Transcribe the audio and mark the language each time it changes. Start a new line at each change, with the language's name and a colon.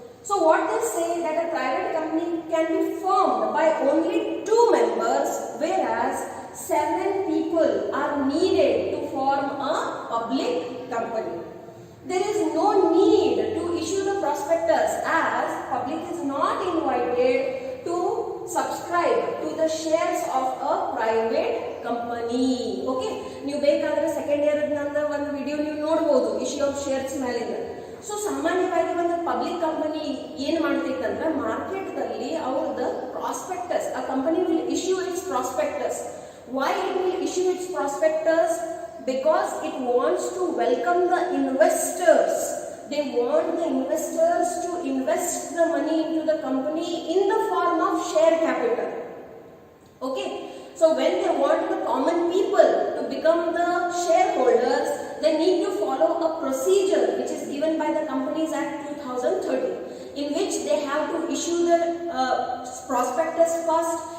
English: So what they say that a private company can be formed by only 2 members, whereas 7 people are needed to form a public company. There is no need to issue the prospectus as public is not invited to subscribe to the shares of a private company.
Kannada: Okay, ನೀವು ಬೇಕಾದ್ರೆ second year ನಂದು ಒಂದು video ನೀವು ನೋಡಬಹುದು issue of shares ಮೇಲಿಂದ. So ಸಾಮಾನ್ಯವಾಗಿ ಒಂದು public company ಏನ್ ಮಾಡ್ತೈತೆ ಅಂದ್ರೆ ಮಾರ್ಕೆಟ್ದಲ್ಲಿ ಅವ್ರದ್ದು ಪ್ರಾಸ್ಪೆಕ್ಟಸ್, ಆ company
English: Will issue its prospectus. Why it will issue its prospectus? Because it wants to welcome the investors. They want the investors to invest the money into the company in the form of share capital. Okay, so when they want the common people to become the shareholders, they need to follow a procedure which is given by the Companies Act 2013, in which they have to issue the prospectus first.